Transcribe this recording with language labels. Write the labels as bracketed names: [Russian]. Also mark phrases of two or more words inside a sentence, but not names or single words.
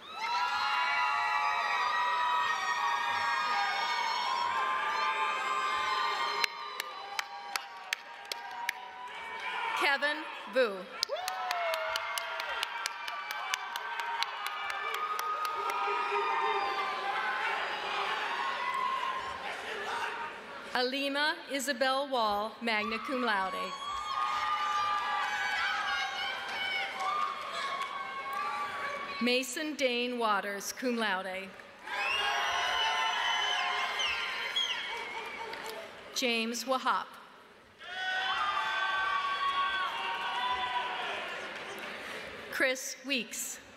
[English] Kevin Vu. Alima Isabel Wall, [Latin] magna cum laude. [English] Mason Dane Waters, [Latin] cum laude. [English] James Wahop. Chris Weeks.